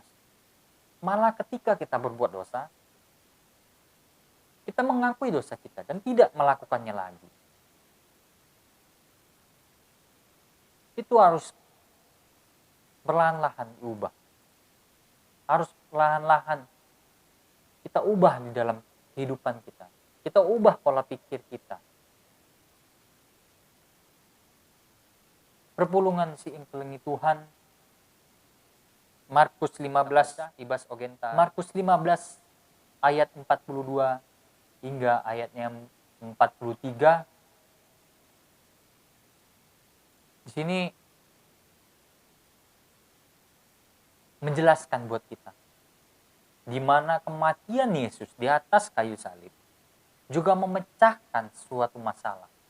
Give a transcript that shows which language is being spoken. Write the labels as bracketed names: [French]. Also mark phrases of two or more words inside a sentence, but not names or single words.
[Indonesian] Malah ketika kita berbuat dosa, kita mengakui dosa kita dan tidak melakukannya lagi. Itu harus perlahan-lahan diubah. Harus perlahan-lahan kita ubah di dalam kehidupan kita. Kita ubah pola pikir kita. [Batak Karo] Perpulungan si ingkelengi Tuhan. Markus 15 ibas ogenta. [Indonesian] Markus 15 ayat 42 hingga ayatnya 43. Di sini menjelaskan buat kita di mana kematian Yesus di atas kayu salib juga memecahkan suatu masalah.